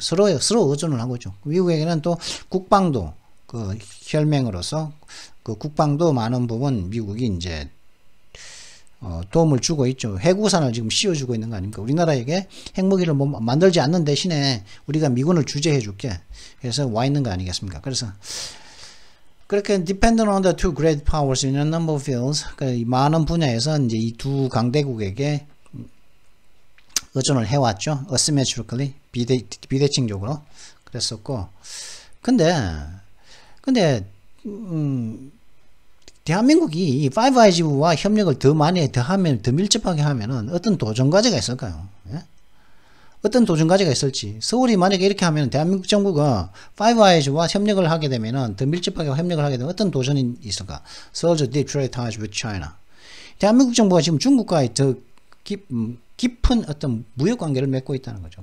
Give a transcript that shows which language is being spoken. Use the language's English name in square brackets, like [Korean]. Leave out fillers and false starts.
[Korean] 서로 의존을 하고 있죠. 미국에게는 또 국방도 그 혈맹으로서 그 국방도 많은 부분 미국이 이제 도움을 주고 있죠. 핵우산을 지금 씌워주고 있는 거 아닙니까? 우리나라에게 핵무기를 만들지 않는 대신에 우리가 미군을 주재해 줄게. 그래서 와 있는 거 아니겠습니까? 그래서 그렇게 [English] dependent on the two great powers in a number of fields [Korean] 많은 분야에서 이제 이 두 강대국에게 의존을 해왔죠. asymmetrically 비대칭적으로 그랬었고 근데 대한민국이 이 파이브 아이즈와 협력을 더 밀접하게 하면은 어떤 도전 과제가 있을까요? 예? 어떤 도전 과제가 있을지 서울이 만약에 이렇게 하면 대한민국 정부가 파이브 아이즈와 협력을 하게 되면은 더 밀접하게 협력을 하게 되면 어떤 도전이 있을까? [English] Soldier deep trade ties with China. [Korean] 대한민국 정부가 지금 중국과의 더 깊은 어떤 무역 관계를 맺고 있다는 거죠.